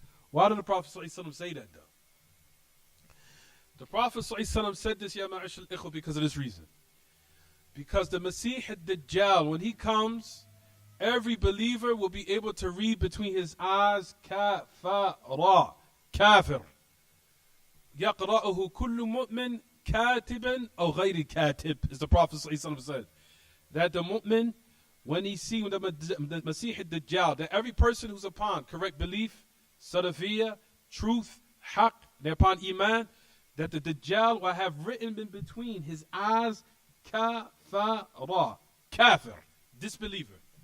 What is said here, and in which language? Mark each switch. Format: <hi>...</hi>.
<en>Why did the Prophet ﷺ say that though? The Prophet ﷺ said this, Ya ma'ashal ikhwa, because of this reason. Because the Masih Dajjal, when he comes, every believer will be able to read between his eyes, kafara, kafir.</en> <ar>يَقْرَأُهُ كُلُّ مُؤْمِنٍ كَاتِبًا أَوْ غَيْرِ كَاتِبٍ,</ar> <en>as the Prophet ﷺ said. That the mu'min, when he sees the Masih Dajjal, that every person who's upon correct belief, Salafiyah, truth, haqq, they're upon iman, that the Dajjal will have written in between his eyes, kafara, kafir, disbeliever.</en>